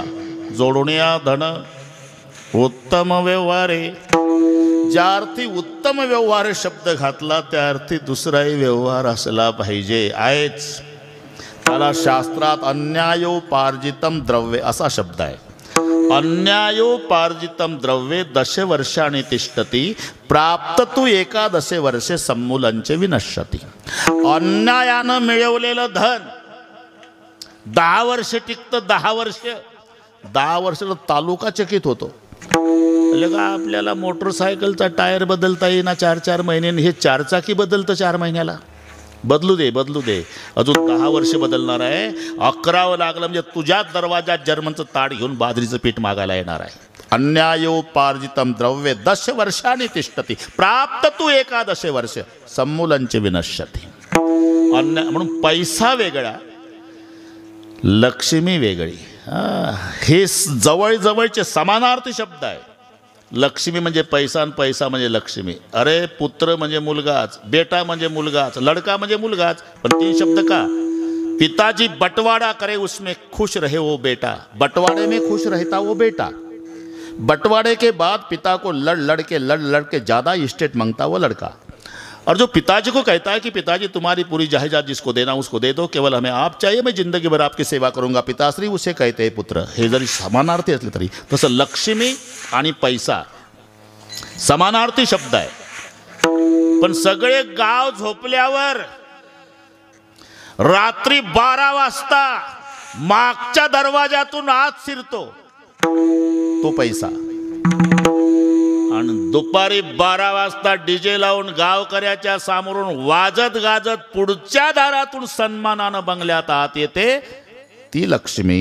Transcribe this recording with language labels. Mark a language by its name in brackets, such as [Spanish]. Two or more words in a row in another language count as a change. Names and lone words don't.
[Marathi] जोडण्या धन उत्तम व्यवहारे. ज्या अर्थी उत्तम व्यवहार शब्द घातला त्या अर्थी दुसराही व्यवहार असला पाहिजे. आहेच. त्याला शास्त्रात [Sanskrit] अन्यायोपार्जितम द्रव्ये [Marathi] असा शब्द आहे. [Sanskrit] अन्यायोपार्जितम द्रव्ये दशवर्षाणि तिष्ठति प्राप्त तू एकादशे वर्षे सम्मूलंचे विनश्यति. [Marathi] अन्यायानं मिळवलेलं धन 10 वर्ष टिकतं. 10 वर्ष 10 वर्षाला तालुका चकित होतो. का आपल्याला मोटरसायकलचा टायर बदलता येईना 4-4 महिन्यांनी, हे 4 चाकी बदलतं 4 महिन्याला. बदलू दे बदलू दे, अजून 10 वर्ष बदलणार आहे. 11वं लागलं म्हणजे तुझ्याच दरवाजात जर्मनचं ताट घेऊन बाजरीचं पीठ मागायला येणार आहे. [Sanskrit] अन्यायोपार्जितम द्रव्ये 10 वर्षांनी तिष्ठति प्राप्त तू एकादशे वर्ष सम्मूलंचे विनश्यति. [Marathi] अन्याय म्हणून पैसा वेगळा, लक्ष्मी वेगळी. हे जवळजवळचे समानार्थी शब्द आहे. लक्ष्मी म्हणजे पैसा आणि पैसा म्हणजे लक्ष्मी. अरे पुत्र म्हणजे मुलगाच, बेटा म्हणजे मुलगाच, लड़का म्हणजे मुलगाच. पण 3 शब्द का? [Hindi] पिताजी बंटवारा करे उसमें खुश रहे वो बेटा, बंटवारे में खुश रहता वो बेटा. बंटवारे के बाद पिता को लड़ लड़ के ज़्यादा इस्टेट मांगता वो लड़का. और जो पिताजी को कहता है कि पिताजी तुम्हारी पूरी जायदाद जिसको देना उसको दे दो, केवल हमें आप चाहिए, मैं जिंदगी भर आपकी सेवा करूंगा पिताश्री, उसे कहते हैं पुत्र. [Marathi] हे जरी समानार्थी असले तरी तसं लक्ष्मी आणि पैसा समानार्थी शब्द आहे. पण सगळे गाव झोपल्यावर रात्री 12 वाजता मागच्या दरवाजातून आत शिरतो तो पैसा, आणि दुपारी 12 वाजता डीजे लावून गावकऱ्याच्या समोरून वाजत गाजत पुढच्या दारातून सन्मानानं बंगल्यात आत येते ती लक्ष्मी.